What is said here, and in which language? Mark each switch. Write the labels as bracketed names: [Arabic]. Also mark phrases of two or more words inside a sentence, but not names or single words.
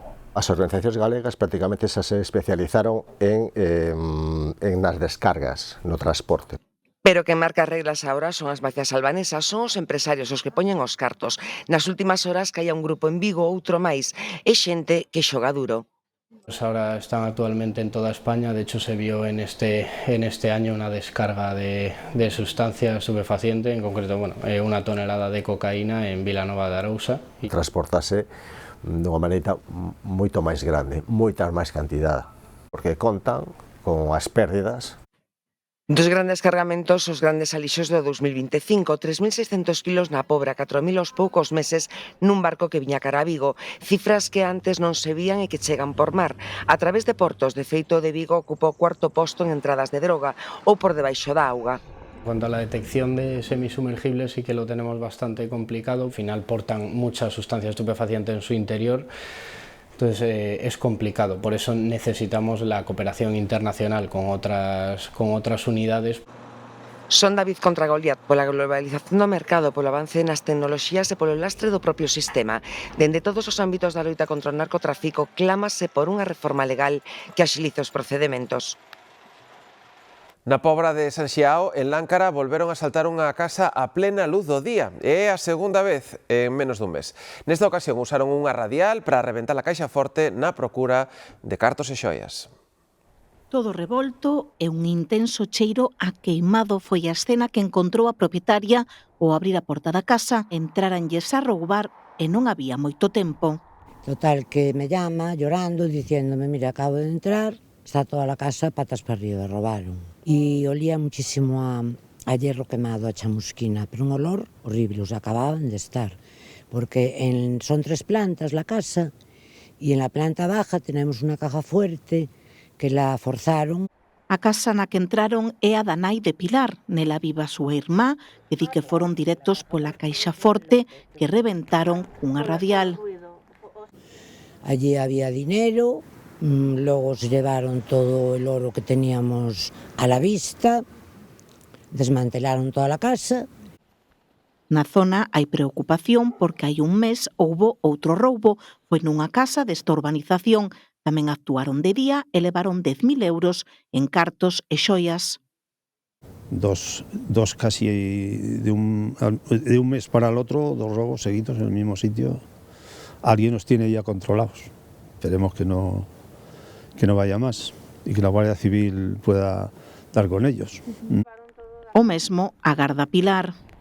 [Galician] As organizacións galegas prácticamente xa se especializaron en nas descargas, no transporte. Pero que marca as reglas agora son as mafias albanesas, son os empresarios os que poñen os cartos. Nas últimas horas caía un grupo en Vigo, outro máis, e xente que xoga duro. [Spanish] Ahora están actualmente en toda España, de hecho se vio en este año una descarga de sustancia estupefaciente, en concreto, una tonelada de cocaína en Vilanova de Arousa. [Galician] Transportase dunha maneira moito máis grande, moita máis cantidade, porque contan con as pérdidas. Dos grandes cargamentos, os grandes alixos do 2025, 3.600 kilos na Pobra, 4.000 aos poucos meses nun barco que viña cara a Vigo, cifras que antes non se vían e que chegan por mar. A través de portos, de feito de Vigo ocupou o 4º posto en entradas de droga ou por debaixo da auga. [Spanish] En cuanto a la detección de semisumergibles sí que lo tenemos bastante complicado, al final portan mucha sustancia estupefaciente en su interior. Entonces es complicado, por eso necesitamos la cooperación internacional con otras unidades. [Galician] Son David contra Goliat, pola globalización do mercado, polo avance nas tecnoloxías e polo lastre do propio sistema. Dende todos os ámbitos da loita contra o narcotráfico, clámase por unha reforma legal que axilice os procedementos. Na Pobra de San Xiao, en Láncara, volveron a asaltar unha casa a plena luz do día. É a segunda vez en menos dun mes. Nesta ocasión usaron unha radial para reventar a caixa forte na procura de cartos e xoias. Todo revolto e un intenso cheiro a queimado foi a escena que encontrou a propietaria ao abrir a porta da casa, entraranlles a roubar e non había moito tempo. [Spanish] Total, que me llama llorando, diciéndome, mira, acabo de entrar, está toda la casa patas para arriba, robaron. Y olía muchísimo a hierro quemado, a chamusquina, pero un olor horrible, os acababan de estar. Porque son 3 plantas la casa y en la planta baja tenemos una caja fuerte que la forzaron. [Galician] A casa na que entraron é a da nai de Pilar. Nela viva a súa irmá, que di que foron directos pola caixa forte que reventaron unha radial. [Spanish] Allí había dinero. Logo se llevaron todo el oro que teníamos a la vista, desmantelaron toda la casa. [Galician] Na zona hai preocupación porque hai un mes houbo outro roubo. Foi nunha casa desta urbanización. Tamén actuaron de día e levaron 10.000 euros en cartos e xoias. [Spanish] Dos casi de un mes para el otro, 2 robos seguidos en el mismo sitio. Alguien nos tiene ya controlados. Esperemos que no vaya más y que la Guardia Civil pueda dar con ellos. [Galician] O mesmo agarda Pilar.